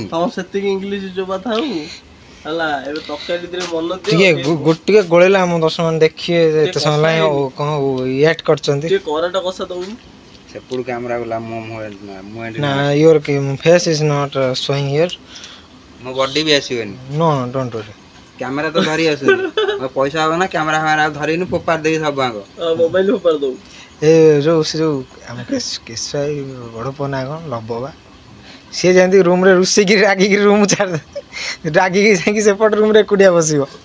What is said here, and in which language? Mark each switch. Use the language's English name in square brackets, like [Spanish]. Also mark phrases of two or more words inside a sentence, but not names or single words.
[Odia] ତମ ସେତିକି ଇଂଲିଶ ଯୋବା ଥାଉ ହେଲା ଏବେ ତରକାରୀ ଭିତରେ ମନ ଟିକେ ଟିକେ ଗୋଳେଇଲା ଆମ ଦର୍ଶକ ଦେଖିବେ ଏତେ ସମୟ ଲାଗି କ'ଣ ୱେଟ୍ କରିଛନ୍ତି ଟିକେ କରାଟା କଷା ଦଉନି ସେପଟୁ କ୍ୟାମେରା ଗଲା ମୁଁ [English] ନା your face is not showing here ମୋ ବଡି ବି ଆସିବନି no don't worry [Odia] କ୍ୟାମେରା ତ ଧରି ଆସୁନି ପଇସା ହବ ନା କ୍ୟାମେରା ଫ୍ୟାମେରା ଧରିନୁ ଫୋପାଡ଼ି ଦେବି ସବୁ ଆଗ ମୋବାଇଲ ଫୋପାଡ଼ି ଦଉ ଏ ଯୋଉ ସେ ଯୋଉ ଆମ କେଶୁଆଇ ବଡ଼ ପୁଅ ନା କ'ଣ ଲବ ବା ସିଏ ଯେମିତି ରୁମ୍ରେ ରୋଷେଇକି ରାଗିକି ରୁମ୍ ଛାଡ଼ି ରାଗିକି ଯାଇକି ସେପଟ ରୁମ୍ରେ ଏକୁଟିଆ ବସିବ